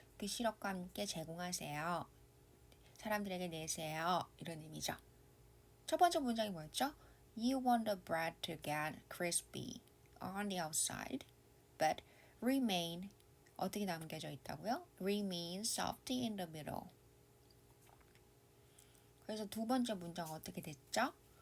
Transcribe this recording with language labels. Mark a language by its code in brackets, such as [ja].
[ko] 그 시럽과 함께 제공하세요. 사람들에게 내세요. 이런 의미죠. 첫 번째 문장이 뭐였죠? [en] You want the bread to get crispy on the outside, but remain [ko] 어떻게 남겨져 있다고요? [en] Remain soft in the middle. [ko] 그래서 두 번째 문장 어떻게 됐죠?